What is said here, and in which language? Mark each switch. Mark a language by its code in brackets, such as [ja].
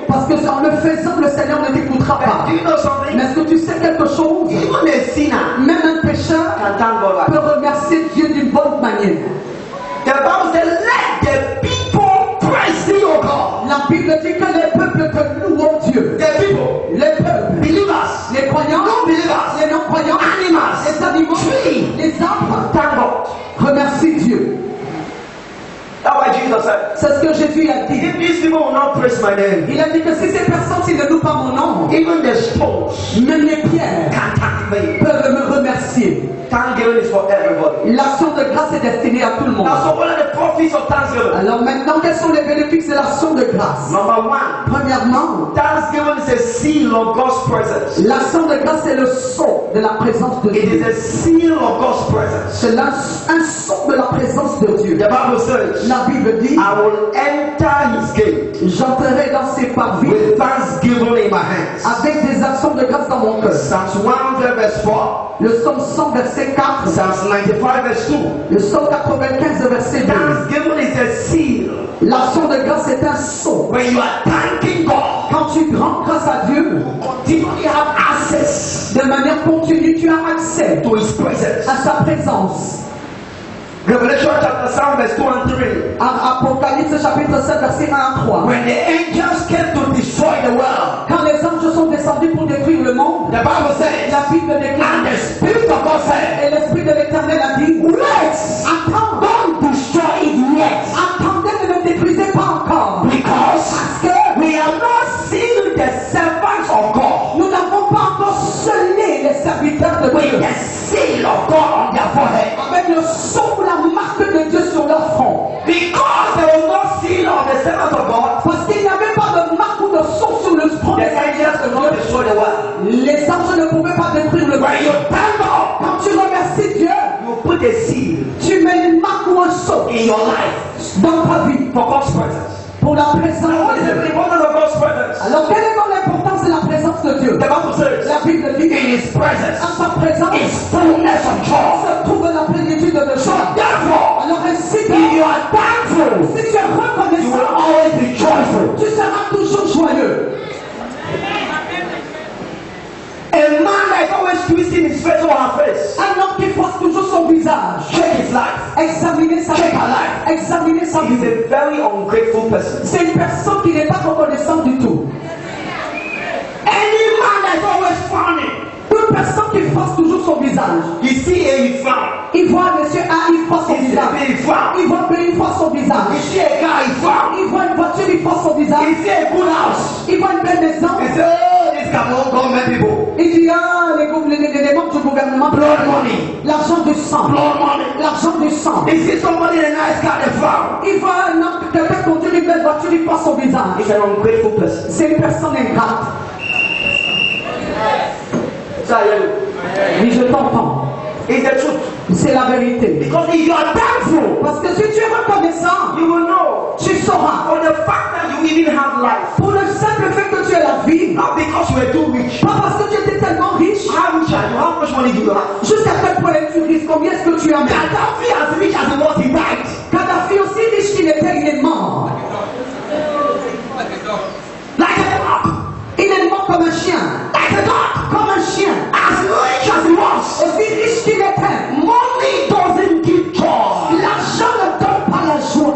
[fr] Parce que en le faisant, le Seigneur ne t'écoutera pas. [en] Do you know something? [fr] Mais est-ce que tu sais quelque chose? [en] Even a sinner [fr] Même un pécheur [en] can thank God. [fr] peut remercier Dieu d'une bonne manière. [en] The Bible says, let the people praise thee, O God. [fr] La Bible dit que les peuples te louent Dieu. [en] The people, [fr] Les peuples, [en] believers, [fr] les croyants, [en] non-believers, [fr] les non-croyants, [en] animals, [fr] les animaux, [en] trees, [fr] les arbres, [en] thank God. [fr] remercient Dieu. [en] That's why Jesus said, [fr] C'est ce que Jésus a dit. [en] if these people will not praise my name, [fr] Il a dit que si ces personnes s'ils ne louent pas mon nom, [en] even the stones [fr] même les pierres [en] can thank me. [fr] peuvent me remercier. [en] Thanksgiving is for everybody. [fr] L'action de grâce est destinée à tout le monde. [en] Now, so what are the profits of thanksgiving? thanksgiving. [fr] Alors maintenant, quels sont les bénéfices de l'action de grâce? [en] Number one, [fr] Premièrement, [en] thanksgiving is a seal of God's presence. [fr] l'action de grâce est le sceau de la présence de [en] It is [fr] Dieu. [en] a seal of God's presence. [fr] C'est un sceau de la présence de Dieu. [en] The Bible says, [fr] La Bible dit, [en] I will enter his gate [fr] j'entrerai dans ses parvis [en] with thanksgiving in my hands. [fr] avec des actions de grâce dans mon cœur. [en] Psalms 100 verse 4. [fr] Le psaume 100 verset 4, [en] Psalms 95 verse 2. [fr] le psaume 95 verset 2. [en] Thanksgiving is a seal. [fr] L'action de grâce est un sceau. [en] When you are thanking God, [fr] Quand tu rends grâce à Dieu, [en] continually have access [fr] de manière continue, tu as accès [en] to his presence. [fr] à sa présence. [en] Revelation chapter 7 verse 2 and 3. [fr] Apocalypse chapitre 7 verset 1 à 3. [en] When the angels came to destroy the world, [fr] Quand les anges sont descendus pour détruire le monde, [en] the Bible says, [fr] la Bible déclare, [en] and the Spirit of God said, [fr] et l'Esprit de l'Éternel a dit, [en] wait, [fr] attends, [en] don't destroy it yet, [fr] attendez, ne le détruisez pas encore. [en] because [fr] Parce que [en] we have not sealed the servants of God [fr] nous n'avons pas encore scellé les serviteurs de [en] with [fr] Dieu [en] the seal of God on their forehead. [fr] avec le sceau ou la marque de Dieu sur leur front. [en] Because there was no seal of the servants of God, [fr] Parce qu'il n'y avait pas de marque ou de sceau sur le front [en] the [fr] des [en] angels could not destroy the world. [fr] Les anges ne pouvaient pas détruire le [en] When you [fr] monde. [en] thank God, [fr] Quand tu remercies Dieu, [en] you put a seal [fr] tu mets une marque ou un sceau [en] in your life [fr] dans ta vie [en] for God's presence. [fr] pour la [en] Now, [fr] présence [en] what [fr] de [en] is [fr] Dieu. [en] the importance of God's presence? [fr] Alors, quelle est donc l'importance de la présence de Dieu? [en] The Bible says, [fr] La Bible dit, [en] in His presence [fr] à sa présence [en] is fullness of joy. [fr] se trouve la plénitude de [en] So [fr] joie. [en] therefore, [fr] Alors ainsi [en] if you [fr] que [en] are thankful, [fr] si tu es [en] you will [fr] reconnaissant, [en] always be joyful. [fr] tu seras toujours joyeux. [en] A man that is always twisting his face or her face, [fr] Un homme qui force toujours son visage, [en] check his life. [fr] examiner sa [en] Check [fr] vie, [en] her life. [fr] examiner sa [en] He is [fr] vie. [en] a very ungrateful person. [fr] C'est une personne qui n'est pas reconnaissante du tout. [en] Any man that is always frowning, [fr] Toute personne qui force toujours son visage. [en] he see A, he frown. [fr] Il voit monsieur A, il force son [en] He see [fr] visage. [en] B, he frown. [fr] Il voit B, il force son [en] He [fr] visage. [en] see a car, he frown. [fr] Il voit une voiture, il force son [en] He [fr] visage. [en] see a good house. [fr] Il voit une belle maison. [en] He say, oh, this can all government people. [fr] Il dit, ah, les membres du gouvernement, [en] Blood money. [fr] l'argent du sang. [en] Blood money. [fr] L'argent du sang. [en] He see somebody in a nice car, they frown. [fr] Il voit un homme, quelqu'un conduire une belle voiture, il force son visage. [en] He's an ungrateful person. [fr] C'est une personne ingrate. [en] So, [fr] Oui, je t'entends. [en] it's the truth. [fr] C'est la vérité. [en] Because if you are thankful, [fr] Parce que si tu es reconnaissant, [en] you will know. [fr] tu sauras. [en] For the fact that you even have life, [fr] Pour le simple fait que tu as la vie, [en] not because you were too rich. [fr] pas parce que tu étais tellement riche, [en] How rich are you? How much money do you have? [fr] jusqu'à quel point es-tu riche, combien est-ce que tu as mis? [en] Gaddafi, as rich as he was, he died. [fr] Kadhafi aussi riche qu'il était, il est mort. [en] Like a dog. [fr] Il est mort comme un chien. [en] Like a dog. [fr] Comme un chien. [en] As rich as he was. [fr] Aussi riche qu'il était. [en] Money doesn't give joy. [fr] L'argent ne donne pas la joie.